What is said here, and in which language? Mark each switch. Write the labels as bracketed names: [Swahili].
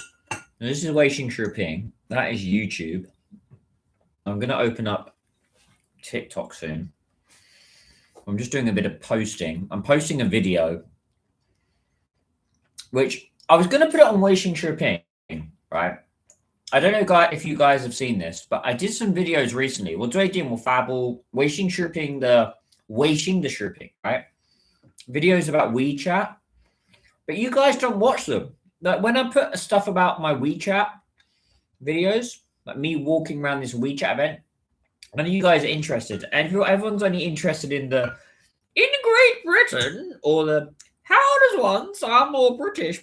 [English] Now, this is Weixin Shiping. That is YouTube. I'm going to open up TikTok soon. I'm just doing a bit of posting. I'm posting a video, which I was going to put it on Weixin Shiping, right? I don't know if you guys have seen this, but I did some videos recently. [Chinese] 我最近我发布微信视频的视频, [English] right? Videos about WeChat, but you guys don't watch them. Like when I put stuff about my WeChat videos, like me walking around this WeChat event, none of you guys are interested. And everyone's only interested in Great Britain or the how does one sound more British?